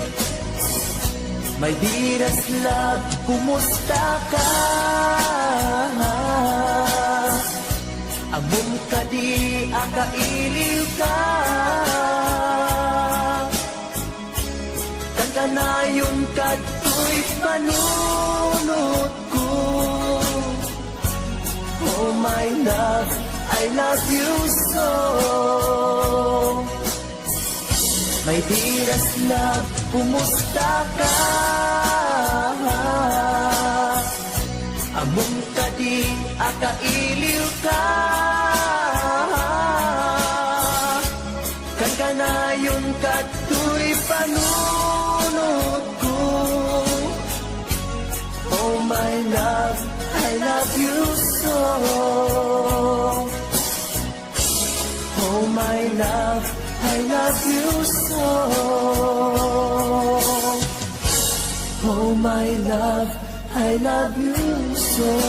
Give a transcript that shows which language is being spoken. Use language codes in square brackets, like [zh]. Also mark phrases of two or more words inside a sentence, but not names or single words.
[en] My dearest love, [ilo] kumusta ka? Among kadi akailiw ka. Kan kanayon kadtoy panunod ko. [en] Oh my love, I love you so. My dearest love, [ilo] kumusta ka? Among kadi akailiw ka. Kan kanayon kadtoy panunod ko. [en] Oh my love, I love you so. Oh my love, I love you so. Oh my love, I love you so.